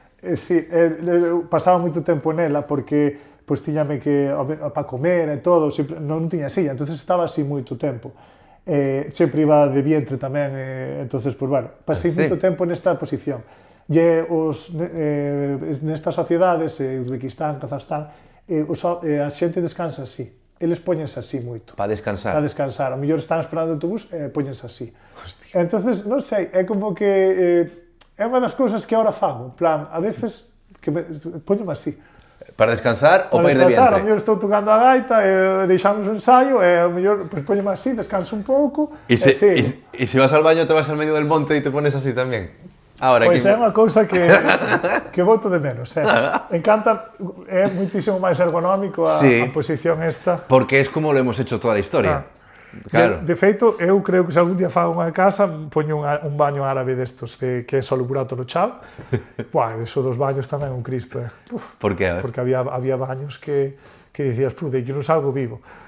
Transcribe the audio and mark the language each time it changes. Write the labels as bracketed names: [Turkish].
[Galician] Sí, eu pasaba moito tempo nela, porque pois tiñame que, para comer e todo, non tiña silla, entonces estaba así moito tempo. Sempre iba de vientre tamén, entonces, pois, bueno, pasei moito tempo nesta posición. Nestas sociedades, Uzbequistán, Kazajstán, a xente descansa así. Eles póñense así moito. Para descansar. Para descansar. A mellor están esperando o autobús e póñense así. Hostia. Entonces, non sei, é como que é unha das cousas que agora fago. En plan, a veces, que póñome así. Para descansar ou para ir de vientre? A mellor estou tocando a gaita, deixamos o ensayo, e a mellor póñome así, descanso un pouco, [Spanish] e se vas al baño, te vas al medio del monte e te pones así [Galician] tamén? Pois é unha cousa que boto de menos. Encanta, é moitísimo máis ergonómico a posición esta. [Spanish] Porque es como lo hemos hecho [Galician] toda a historia. Claro. De feito, eu creo que se algún día fago unha casa, poño un baño árabe destos, que é só o burato no chao. Buah, eso dos baños tamén é un Cristo. Por que? Porque había baños que dicías, de que non salgo vivo.